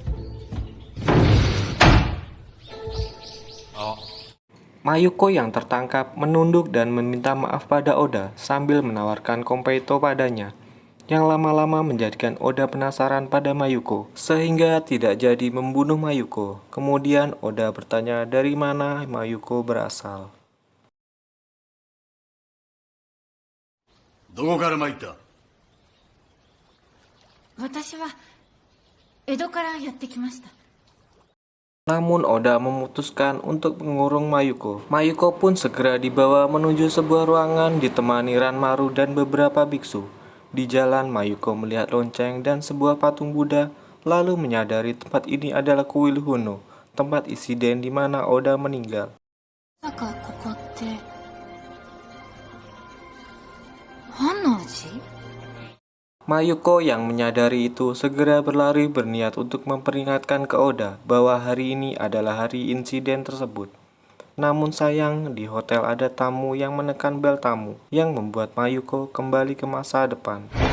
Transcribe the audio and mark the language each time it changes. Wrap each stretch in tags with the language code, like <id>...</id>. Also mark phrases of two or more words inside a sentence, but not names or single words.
<id>Mayuko yang tertangkap menunduk dan meminta maaf pada Oda sambil menawarkan Konpeito padanya, yang lama-lama menjadikan Oda penasaran pada Mayuko, sehingga tidak jadi membunuh Mayuko. Kemudian Oda bertanya dari mana Mayuko berasal.</id> <ja>どこから参った？私は江戸からやってきました。</ja> <id>Namun Oda memutuskan untuk mengurung Mayuko. Mayuko pun segera dibawa menuju sebuah ruangan ditemani Ranmaru dan beberapa biksu. Di jalan, Mayuko melihat lonceng dan sebuah patung Buddha, lalu menyadari tempat ini adalah kuil Hono, tempat insiden di mana Oda meninggal.</id> <ja>まさかここって本能寺？</ja> <id>Mayuko yang menyadari itu segera berlari berniat untuk memperingatkan ke Oda bahwa hari ini adalah hari insiden tersebut. Namun sayang, di hotel ada tamu yang menekan bel tamu, yang membuat Mayuko kembali ke masa depan.</id>